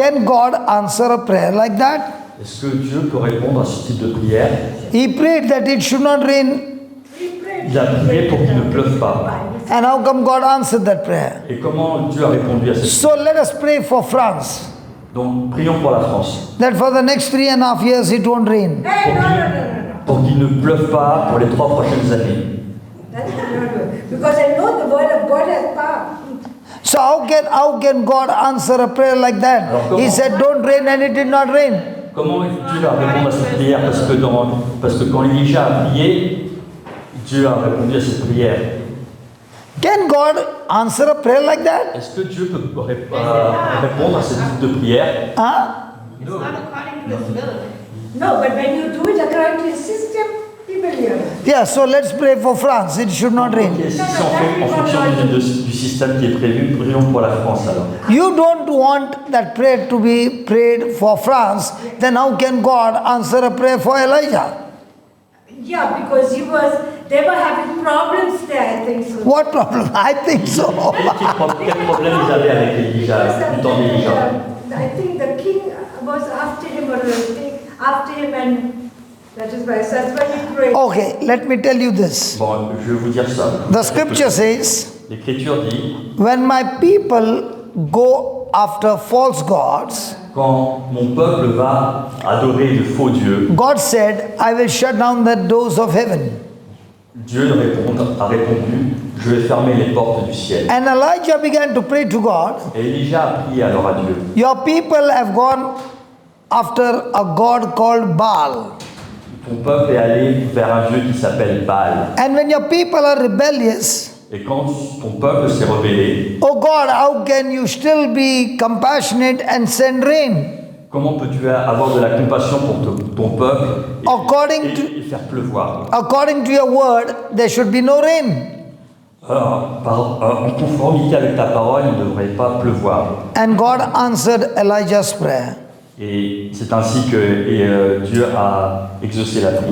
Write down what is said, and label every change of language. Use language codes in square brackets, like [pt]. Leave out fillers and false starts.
[en] Can God answer a prayer like that? [fr] Est-ce que Dieu peut répondre à ce type de prière? [en] He prayed that it should not rain. [fr] Il a prié pour qu'il ne pleuve pas. [en] And how come God answered that prayer? [fr] Et comment Dieu a répondu à cette prière? [en] So let us pray for France, [fr] Donc prions pour la France, [en] that for the next 3.5 years it won't rain. Hey, no. [fr] pour qu'il ne pleuve pas pour les 3 prochaines années. [en] That is not good. Because I know the word of God has power. So how can God answer a prayer like that? He said don't rain and it did not rain. [fr] Comment Dieu va répondre à cette prière? Parce que quand Elijah a prié, Dieu a répondu à cette prière. [en] Can God answer a prayer like that? [fr] Est-ce que Dieu peut répondre à ce type de prière? Huh? [en] It's not according to His will. No, but when you do it according to His system, He will hear it. Yeah, so let's pray for France. It should not rain. [fr] Ok, si on fait en fonction du système qui est prévu, prions pour la France alors. [en] You don't want that prayer to be prayed for France, then how can God answer a prayer for Elijah? Yeah, because they were having problems there, I think so. What problem? I think so. [fr] Quel problème ils avaient avec Elijah, du temps d'Elijah? [en] I think the king was after him or after him, and that is why. So that's why he prayed. Okay, let me tell you this. [fr] Bon, je vais vous dire ça. [en] The scripture says, [fr] L'Écriture dit, [en] when my people go after false gods, [fr] quand mon peuple va adorer de faux dieux, [en] God said, I will shut down the doors of heaven. [fr] Dieu a répondu, je vais fermer les portes du ciel. [en] And Elijah began to pray to God. [fr] Et Elijah a prié alors à Dieu. [en] Your people have gone after a god called Baal. [fr] Ton peuple est allé vers un dieu qui s'appelle Baal. [en] And when your people are rebellious, [fr] Et quand ton peuple s'est rebellé, [en] oh God, how can you still be compassionate and send rain? [fr] comment peux-tu avoir de la compassion pour ton peuple et faire pleuvoir? [en] According to your word, there should be no rain. [fr] En conformité avec ta parole, il ne devrait pas pleuvoir. [en] And God answered Elijah's prayer. [fr] Et c'est ainsi que Dieu a exaucé la prière.